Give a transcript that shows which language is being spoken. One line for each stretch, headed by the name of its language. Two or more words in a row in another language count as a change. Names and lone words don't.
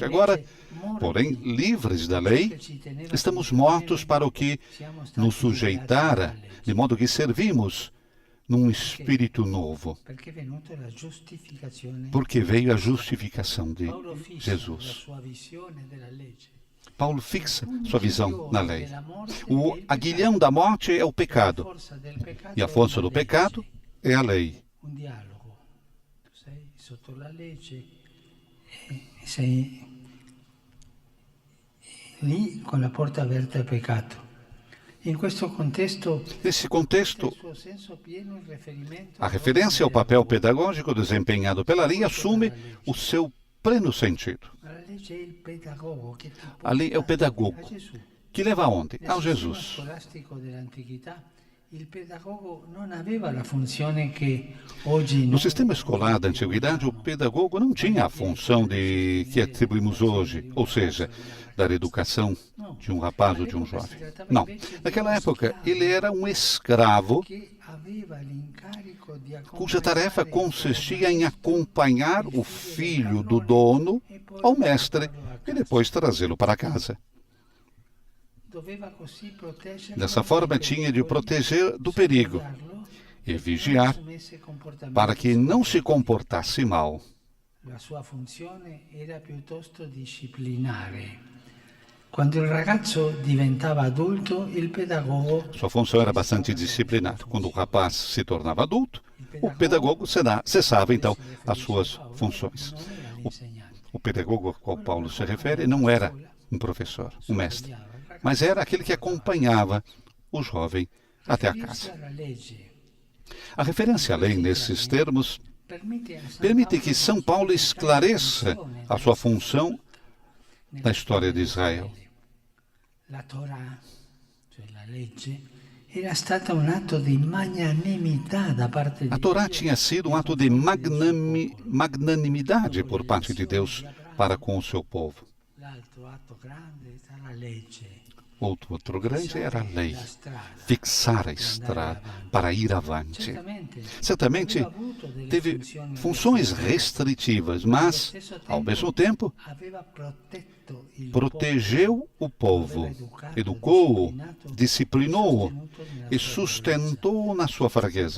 Portuguese: Agora, porém, livres da lei, estamos mortos para o que nos sujeitara, de modo que servimos num espírito novo, porque veio a justificação de Jesus. Paulo fixa sua visão na lei. O aguilhão da morte é o pecado, e a força do pecado é a lei.
Italian: Un dialogo. Tu sei sotto la legge e sei lì con la porta aperta al peccato. In questo contesto,
Portuguese: Nesse contexto,
Italian: il suo senso pieno in riferimento
Portuguese: a referência ao papel pedagógico desempenhado pela lei assume o seu pleno sentido.
Italian: alla legge è il pedagogo che ti
Portuguese: A lei é o
Italian: porta
Portuguese: pedagogo,
Italian: a Gesù.
Portuguese: que leva aonde?
Italian: Nel
Portuguese: Ao
Italian: sistema
Portuguese: Jesus.
Italian: scolastico dell'antichità, il pedagogo non aveva la funzione che oggi
Portuguese: No
Italian: noi
Portuguese: sistema escolar da antiguidade, o pedagogo não tinha a função que atribuímos hoje, ou seja, dar educação de um rapaz ou de um jovem. Não. Naquela época, ele era um escravo
Italian: che aveva l'incarico di
Portuguese: cuja tarefa
Italian: accompagnare
Portuguese: consistia em acompanhar o filho do dono ao mestre e depois trazê-lo para casa.
Italian: doveva così proteggerlo
Portuguese: Dessa forma, tinha de proteger do perigo e vigiar para que não se comportasse mal.
Italian: La sua funzione era piuttosto disciplinare. Quando il ragazzo diventava adulto, il pedagogo
Portuguese: Sua função era bastante disciplinar. Quando o rapaz se tornava adulto, o pedagogo cessava então as suas funções.
Italian: non era l'insegnante.
Portuguese: O pedagogo ao qual Paulo se refere não era um professor, um mestre, mas era aquele que acompanhava o jovem até a casa.
Italian: Alla legge
Portuguese: A referência à lei nesses termos permite permite que São Paulo esclareça a sua função na história de Israel.
Italian: La Torah, cioè la legge, era stata un atto di magnanimità da parte di
Portuguese: A Torá tinha sido um ato de magnanimidade por parte de Deus para com o seu povo.
Italian: L'altro atto grande era la legge.
Portuguese: Outro grande era a lei, fixar a estrada para ir avante. Certamente teve funções restritivas, mas, ao mesmo tempo, protegeu o povo, educou-o, disciplinou-o e sustentou-o na sua fraqueza.